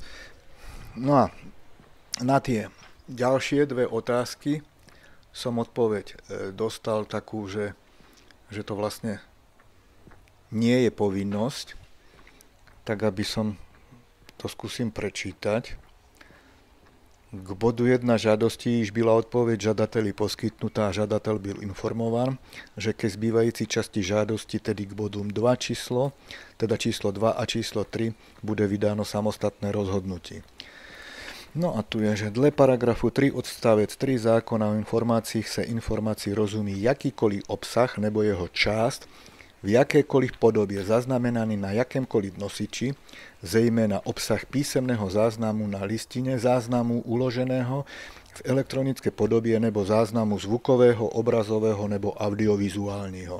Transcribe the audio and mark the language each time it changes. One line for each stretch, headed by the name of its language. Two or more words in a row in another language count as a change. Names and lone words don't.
Slovak: No a na tie ďalšie dve otázky som odpoveď dostal takú, že to vlastne nie je povinnosť, tak aby som to skúsim prečítať.
Czech: K bodu 1 žiadosti již byla odpoveď žadateli poskytnutá a žadatel byl informován, že ke zbývající časti žádosti, tedy k bodům 2 číslo 2 a číslo 3, bude vydáno samostatné rozhodnutí. No a tu je, že dle paragrafu 3 odstavec 3 zákona o informácích se informací rozumí jakýkoliv obsah nebo jeho část v jakékoliv podobě zaznamenaný na jakémkoliv nosiči, zejména obsah písemného záznamu na listine, záznamu uloženého v elektronické podobě nebo záznamu zvukového, obrazového nebo audiovizuálního.